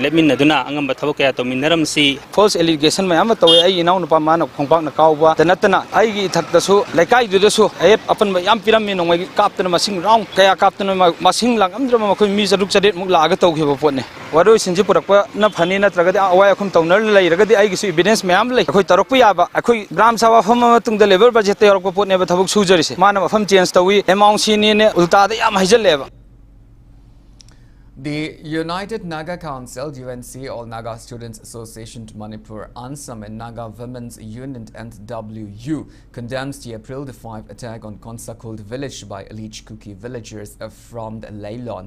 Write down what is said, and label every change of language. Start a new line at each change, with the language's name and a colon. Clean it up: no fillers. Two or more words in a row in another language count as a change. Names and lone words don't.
Manipuri: ꯂꯦꯞꯃꯤꯟꯅꯗꯨꯅ ꯑꯉꯝꯕ ꯊꯕꯛ ꯀꯌꯥ ꯇꯧꯃꯤꯟꯅꯔꯝꯁꯤ
English: false allegation
Manipuri: ꯃꯌꯥꯝ ꯇꯧꯋꯦ ꯑꯩ ꯏꯅꯥꯎ ꯅꯨꯄꯥ ꯃꯥꯅ ꯈꯣꯡꯄꯥꯛꯅ ꯀꯥꯎꯕ ꯅꯠꯇꯅ ꯑꯩꯒꯤ ꯏꯊꯛꯇꯁꯨ ꯂꯩꯀꯥꯏꯗꯨꯗꯁꯨ ꯑꯌꯦꯠ ꯑꯄꯟꯕ ꯌꯥꯝ ꯄꯤꯔꯝꯃꯤ ꯅꯣꯡꯃꯩ ꯀꯥꯞꯇꯅ ꯃꯁꯤꯡ ꯔꯥꯎꯟ ꯀꯌꯥ ꯀꯥꯞꯇꯅ ꯃꯁꯤꯡ ꯂꯥꯡꯉꯝꯗ꯭ꯔꯕ ꯃꯈꯣꯏ ꯃꯤ 6-7 ꯃꯨꯛ ꯂꯥꯛꯑꯒ ꯇꯧꯈꯤꯕ ꯄꯣꯠꯅꯤ ꯋꯥꯔꯣꯏꯁꯤꯟꯁꯤ ꯄꯨꯔꯛꯄꯅ ꯐꯅꯤ ꯅꯠꯇ꯭ꯔꯒꯗꯤ ꯑꯋꯥꯏ ꯑꯈꯨꯝ ꯇꯧꯅꯔ ꯂꯩꯔꯒꯗꯤ ꯑꯩꯒꯤꯁꯨ ꯏꯕꯤꯗꯦꯟꯁ ꯃꯌꯥꯝ ꯂꯩ ꯑꯩꯈꯣꯏ ꯇꯧꯔꯛꯄ ꯌꯥꯕ ꯑꯩꯈꯣꯏ
Hindi: ग्राम सभा
Manipuri: ꯐꯝꯕ ꯃꯇꯨꯡꯗ
English: labour budgetꯇ
Manipuri: ꯌꯥꯎꯔꯛꯄ ꯄꯣꯠꯅꯦꯕ ꯊꯕꯛ ꯁꯨꯖꯔꯤꯁꯦ ꯃꯥꯅ ꯃꯐꯝ ꯆꯦꯟꯖ ꯇꯧꯏ ꯑꯦꯃꯥꯎꯟꯠ ꯁꯤꯅꯤꯅꯦ ꯎꯜꯇꯥꯗ ꯌꯥꯝ ꯍꯩꯖꯜꯂꯦꯕ.
English: The United Naga Council, UNC, All Naga Students Association to Manipur, ANSAM and Naga Women's Union NWU condemns the April 5 attack on Konsakult village by alleged Kuki villagers from the Leilond.